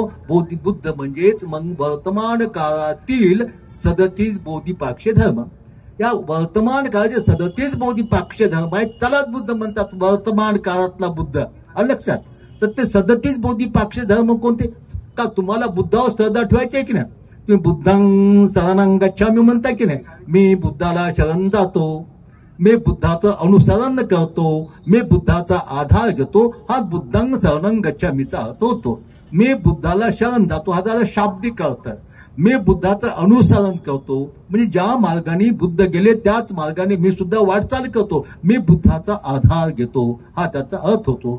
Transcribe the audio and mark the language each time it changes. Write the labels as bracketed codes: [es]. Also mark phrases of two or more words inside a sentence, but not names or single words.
[mr] बुद्ध म्हणजेच मग वर्तमान काळातील 37 बोधिपाक्ष धर्म. या वर्तमान काळाचे 37 बोधिपाक्ष धर्म आहेत, त्यालाच बुद्ध म्हणतात, वर्तमान काळातला बुद्ध. लक्षात. तर ते 37 बोधिपाक्ष धर्म कोणते, का तुम्हाला बुद्धावर श्रद्धा ठेवायची आहे की नाही, तुम्ही [pi] बुद्धां शरणं गच्छामि [mr] म्हणता की नाही, मी बुद्धाला शरण जातो, मी बुद्धाचं अनुसरण करतो, मी बुद्धाचा आधार घेतो, हा [pi] बुद्धां शरणं गच्छामीचा [mr] अर्थ होतो. मी बुद्धाला शरण जातो हा जरा शाब्दिक अर्थ. मी बुद्धाचं अनुसरण करतो म्हणजे ज्या मार्गाने बुद्ध गेले त्याच मार्गाने मी सुद्धा वाटचाल करतो, मी बुद्धाचा आधार घेतो, हा त्याचा अर्थ होतो.